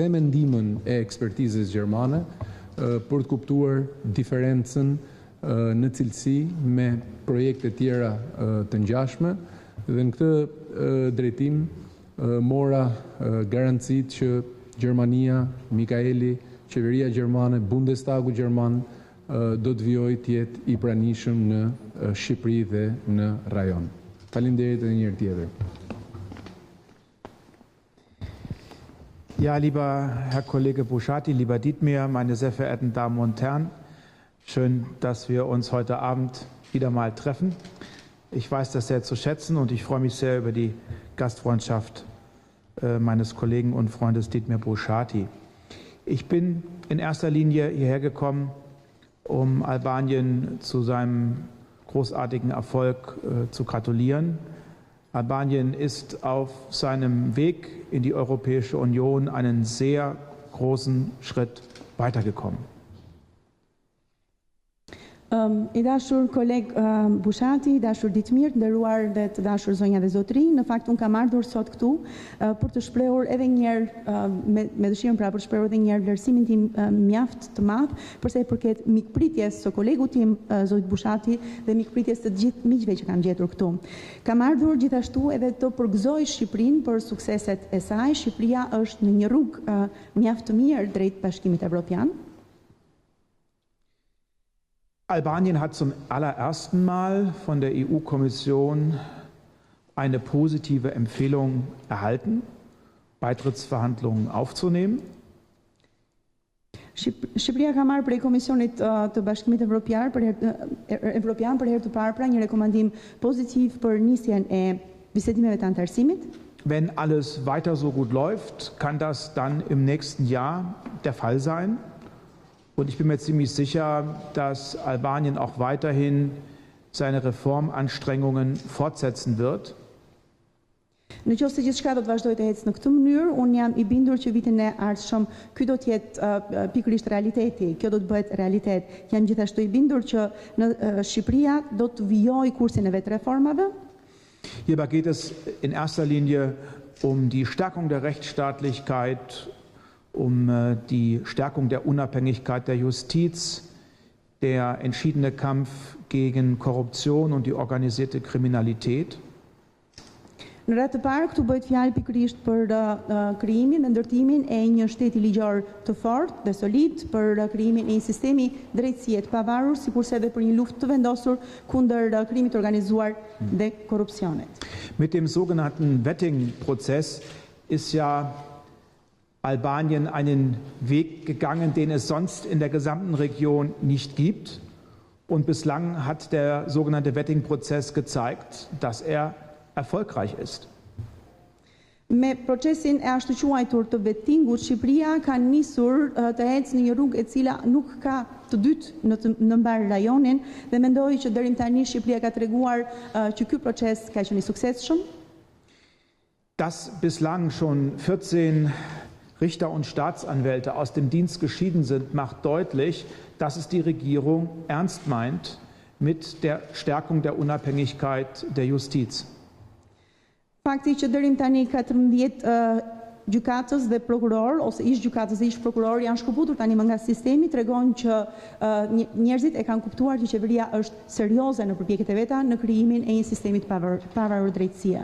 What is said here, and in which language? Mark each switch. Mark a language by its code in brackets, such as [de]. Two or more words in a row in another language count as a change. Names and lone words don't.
[sq] me ndihmën e ekspertizës gjermane për të kuptuar diferencën në cilësi me projekte tjera të ngjashme, dhe në këtë drejtim mora garancit që Gjermania, Mikaeli, qeveria gjermane, Bundestagu gjerman do të vijojë të jetë i pranishëm në Shqipëri dhe në rajon. Faleminderit edhe një herë tjetër. [de] Ja, lieber Herr Kollege Bushati, lieber Ditmir, meine sehr verehrten Damen und Herren, schön, dass wir uns heute Abend wieder mal treffen. Ich weiß das sehr zu schätzen und ich freue mich sehr über die Gastfreundschaft meines Kollegen und Freundes Ditmir Bushati. Ich bin in erster Linie hierher gekommen, um Albanien zu seinem großartigen Erfolg zu gratulieren. Albanien ist auf seinem Weg in die Europäische Union einen sehr großen Schritt weitergekommen. [sq] I dashur koleg Bushati, i dashur Ditmir, nderuar dhe të dashur zonja dhe zotri, në fakt unë kam ardhur sot këtu për të shprehur edhe një herë me dëshirën pra për të shprehur edhe një herë vlerësimin tim mjaft të madh për sa i përket mikpritjes së kolegu tim zot Bushati dhe mikpritjes të gjithë miqve që kanë gjetur këtu. Kam ardhur gjithashtu edhe të përgëzoj Shqipërinë për sukseset e saj. Shqipëria është në një rrugë mjaft të mirë drejt Bashkimit Evropian. [de] Albanien hat zum allerersten Mal von der EU-Kommission eine positive Empfehlung erhalten, Beitrittsverhandlungen aufzunehmen. [sq] Shqipëria ka marrë prej Komisionit të Bashkimit Evropian për herë të parë pra një rekomandim pozitiv për nisjen e bisedimeve të antarësimit. [de] Wenn alles weiter so gut läuft, kann das dann im nächsten Jahr der Fall sein. Und ich bin mir ziemlich sicher, dass Albanien auch weiterhin seine Reformanstrengungen fortsetzen wird. [sq] Në qoftë se gjithçka do të vazhdojë të ecë në këtë mënyrë, unë jam I bindur që vitin e ardhshëm ky do të jetë pikërisht realiteti. Kjo do të bëhet realitet. Jam gjithashtu I bindur që në Shqipëria do të vijojë kursin e vet reformave. [de] Hierbei geht es in erster Linie um die Stärkung der Rechtsstaatlichkeit, um die Stärkung der Unabhängigkeit der Justiz, der entschiedene Kampf gegen Korruption und die organisierte Kriminalität. [sq] Në radhë të parë, këtu bëhet fjalë pikërisht për krijimin dhe ndërtimin e një shteti ligjor të fortë dhe solid, për krijimin e një sistemi drejtësie të pavarur, sikurse edhe për një luftë të vendosur kundër krimit të organizuar dhe korrupsionit. [de] Mit dem sogenannten Vetting-Prozess ist ja Albanien einen Weg gegangen, den es sonst in der gesamten Region nicht gibt. Und bislang hat der sogenannte Vetting-Prozess gezeigt, dass er erfolgreich ist. [sq] Me procesin e ashtu quajtur të vettingut, Shqipëria ka nisur të ecë në një rrugë e cila nuk ka të dytë në mbar rajonin dhe mendoj që deri tani Shqipëria ka treguar që ky proces ka qenë I suksesshëm. [de] Dass bislang schon 14 Richter und Staatsanwälte aus dem Dienst geschieden sind, macht deutlich, dass es die Regierung ernst meint mit der Stärkung der Unabhängigkeit der Justiz. [sq] Fakti që deri tani 14 gjykatës dhe prokuror ose ish gjykatës dhe ish prokuror janë shkëputur tani më nga sistemi tregon që njerëzit e kanë kuptuar që qeveria është serioze në përpjekjet e veta në krijimin e një sistemi të pavarur drejtësie.